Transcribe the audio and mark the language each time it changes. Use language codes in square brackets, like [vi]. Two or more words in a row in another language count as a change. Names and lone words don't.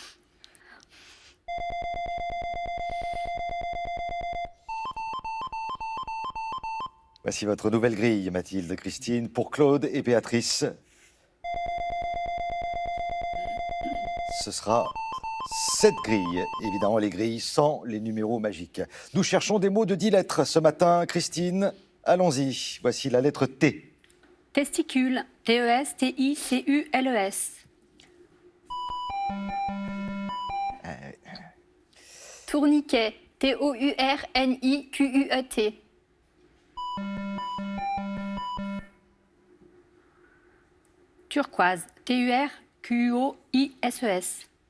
[fr] Voici votre nouvelle grille, Mathilde, Christine, pour Claude et Béatrice. Ce sera cette grille, évidemment les grilles sans les numéros magiques. Nous cherchons des mots de 10 lettres ce matin. Christine, allons-y. Voici la lettre T. Testicule, T-E-S-T-I-C-U-L-E-S. Tourniquet, T-O-U-R-N-I-Q-U-E-T. Turquoise, T-U-R-Q-U-O-I-S-E-S.